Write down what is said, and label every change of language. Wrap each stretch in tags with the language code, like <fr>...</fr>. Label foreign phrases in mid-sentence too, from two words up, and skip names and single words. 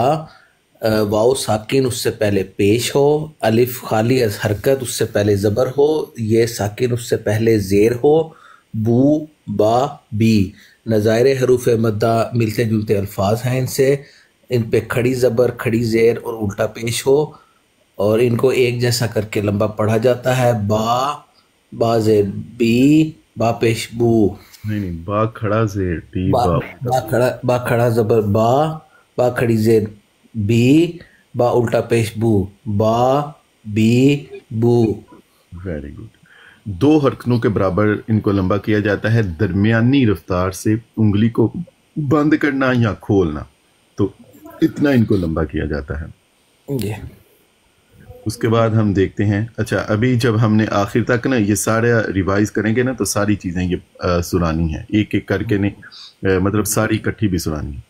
<ur>واو ساکن اس سے پہلے پیش ہو، الف خالی از حرکت اس سے پہلے زبر ہو، یہ ساکن اس سے پہلے زیر ہو، بو با بی. نظائر حروف مدہ ملتے جلتے الفاظ ہیں، ان پہ کھڑی زبر کھڑی زیر اور الٹا پیش ہو، اور ان کو ایک جیسا کر کے لمبا پڑھا جاتا ہے. با زیر بی، با پیش بو. نہیں با کھڑا زیر بی، با کھڑا زبر با کھڑی زیر بی، با الٹا پیش بو، با بی بو.</ur> <en>very good.</en> <ur>دو حرکتوں کے برابر ان کو لمبا کیا جاتا ہے، درمیانی رفتار سے انگلی کو بند کرنا یا کھولنا، تو اتنا ان کو لمبا کیا جاتا ہے. جی اس کے بعد ہم دیکھتے ہیں، اچھا ابھی جب ہم نے آخر تک نا یہ سارے ریوائز کریں گے نا تو ساری چیزیں یہ سنانی ہیں ایک ایک کر کے، نہیں مطلب ساری اکٹھی بھی سنانی ہے.</ur>